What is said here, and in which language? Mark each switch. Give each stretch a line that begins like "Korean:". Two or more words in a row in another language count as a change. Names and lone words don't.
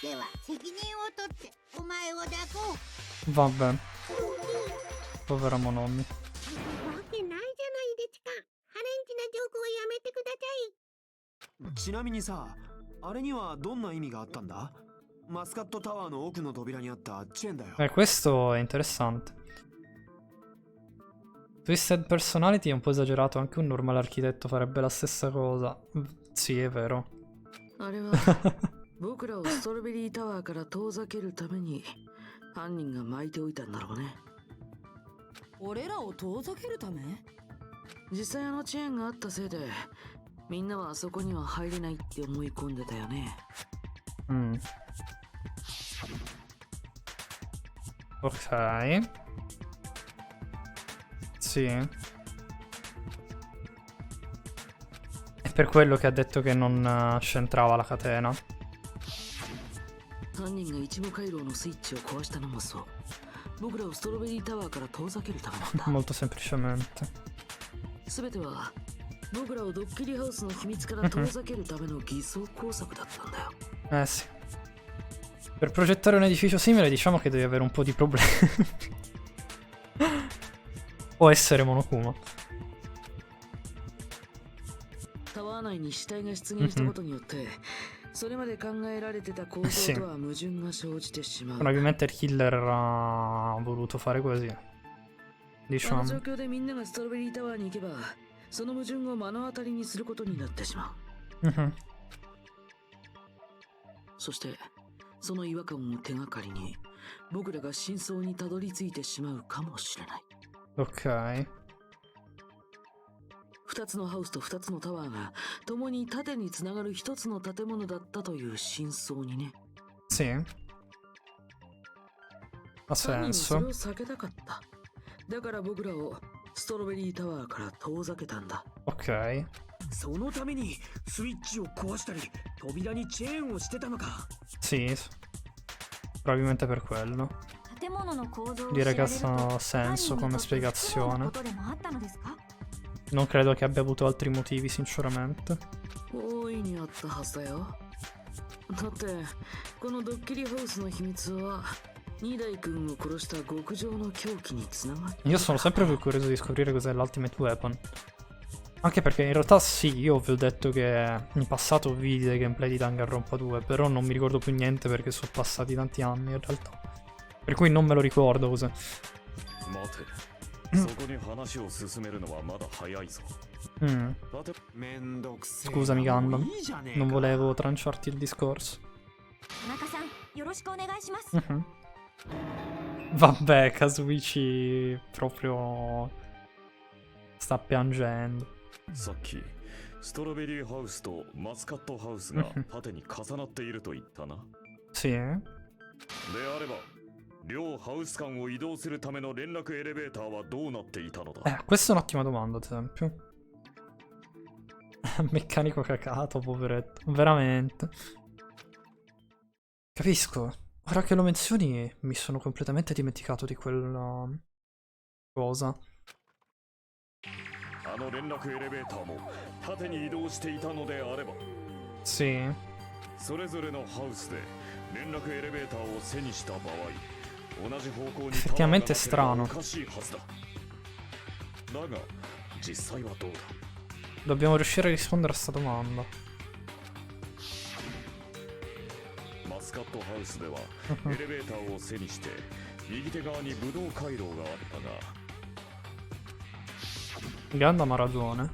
Japanese: では責任を取ってお前を抱こう。
Italian: Vabbè. Povera Monomi.
Japanese: わけないじゃないですか。ハレンチなジョークはやめてください。ちなみにさ、あれにはどんな意味があったんだ？マスカットタワーの奥の扉にあったチェーンだよ。
Italian: Questo è interessante.
English: Twisted personality
Italian: è un po' esagerato, anche un normale architetto farebbe la stessa cosa. Sì, è vero.
Japanese: あれは僕らをストロベリータワーから遠ざけるために犯人が巻いておいたんだろうね。俺らを遠ざけるため？実際あのチェーンがあったせいでみんなはあそこには入れないって思い込んでたよね。
Italian: Ok. Sì. È per quello che ha detto che non c'entrava la catena.
Japanese: 犯人がイチゴ回廊のスイッチを壊したのもそう。僕らをストロベリータワーから遠ざけるためなんだ。
Italian: Molto semplicemente.
Japanese: 全ては僕らをドッキリハウスの秘密から遠ざけるための偽装工作だったんだよ。
Italian: Eh sì. Per progettare un edificio simile diciamo che devi avere un po' di problemi. O essere Monokuma.
Japanese: タワー内に死体が出現したことによってそれまで考えられてた構造とは矛盾が生じてしまう。
Italian: Probabilmente il killer ha voluto fare così.
Japanese: この
Italian: Diciamo.
Japanese: 状況でみんながストロベリータワーに行けばその矛盾を目の当たりにすることになってしまう。そしてその違和感を手がかりに僕らが真相にたどり着いてしまうかもしれない。
Italian: Ok.
Japanese: 2つのハウスと2つのタワーが共に縦につながる1つの建物だったという真相にね。
Italian: Sì. Ha
Japanese: 犯人はそれ
Italian: senso.
Japanese: を避けたかった。だから僕らをストロベリータワーから遠ざけたんだ。
Italian: Ok.
Japanese: そのためにスイッチを壊したり扉にチェーンをしてたのか。
Italian: Sì, probabilmente per quello.
Japanese: 建物の構造を
Italian: Direi
Japanese: 知ら
Italian: che
Japanese: れると
Italian: ha senso
Japanese: 犯人
Italian: come
Japanese: にとって不都合な
Italian: spiegazione.
Japanese: ことでもあったのですか？
Italian: Non credo che abbia avuto altri motivi, sinceramente.
Japanese: 大いにあったはずだよ。だってこのドッキリハウスの秘密は二代君を殺した極上の凶器につながって。
Italian: Io sono sempre più curioso di scoprire cos'è l'
English: Ultimate Weapon.
Italian: Anche perché in realtà sì, io vi ho detto che in passato vidi dei gameplay di Danganronpa 2, però non mi ricordo più niente perché sono passati tanti anni in realtà. Per cui non me lo ricordo cos'è. Scusami Gundam, non volevo tranciarti il discorso.
Japanese: 田中さん、よろしくお願いします。
Italian: Vabbè, Kazuichi proprio sta piangendo.
Japanese: さっきストロベリーハウスとマスカットハウスが縦に重なっていると言ったな。
Italian: Sì.
Japanese: であれば両ハウス間を移動するための連絡エレベーターはどうなっていたのだ。
Italian: Questa è un'ottima domanda, ad esempio. Meccanico cacato, poveretto. Veramente. Capisco. Ora che lo menzioni, mi sono completamente dimenticato di quella cosa.
Japanese: あの連絡エレベーターも縦に移動していたのであれば、
Italian: Sì.
Japanese: それぞれのハウスで連絡エレベーターを背にした場合、同じ方向にタワーがなければおかしいはずだ。だが実際はどうだ。
Italian: Dobbiamo riuscire a rispondere a sta domanda.
Japanese: マスカットハウスではエレベーターを背にして右手側にブドウ回廊があったが、
Italian: Gundam ha ragione.